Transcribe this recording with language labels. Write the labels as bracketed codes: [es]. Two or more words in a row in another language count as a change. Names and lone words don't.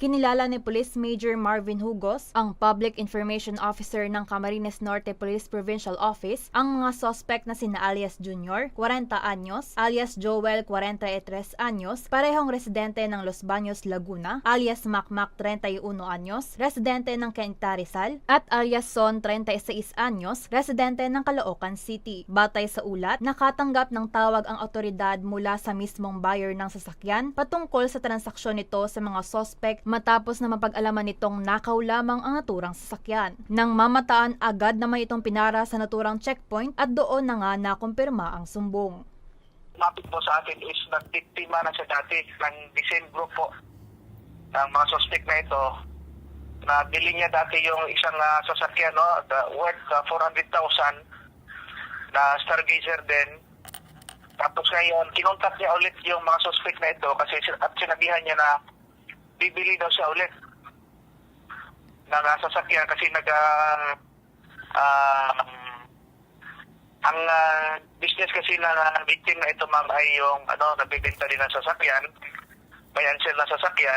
[tl] Kinilala ni Police Major Marvin Hugos, ang Public Information Officer ng Camarines Norte Police Provincial Office, ang mga suspect na sina alias Junior, 40 anyos, alias Joel, 43 anyos, parehong residente ng Los Baños, Laguna, alias Macmac, 31 anyos, residente ng Cainta, Rizal, at alias Son, 36 anyos, residente ng Caloocan City. Batay sa ulat, nakatanggap ng tawag ang otoridad mula sa mismong buyer ng sasakyan patungkol sa transaksyon nito sa mga suspect matapos na mapag-alaman nitong nakaw lamang ang naturang sasakyan. Nang mamataan, agad naman itong pinara sa naturang checkpoint at doon na nga nakumpirma ang sumbong. Mapit po sa atin is nagbiktima na siya dati ng [en] the same group [tl] po ng mga suspect na ito. Nabili niya dati yung isang sasakyan, no, worth 400,000 na Stargazer din. Tapos ngayon, kinontak niya ulit yung mga suspect na ito kasi at sinabihan niya na bibili daw siya ulit ng sasakyan kasi ang business kasi na victim na ito, ma'am, ay yung nagbebenta din ng sasakyan, may ansel na sasakyan.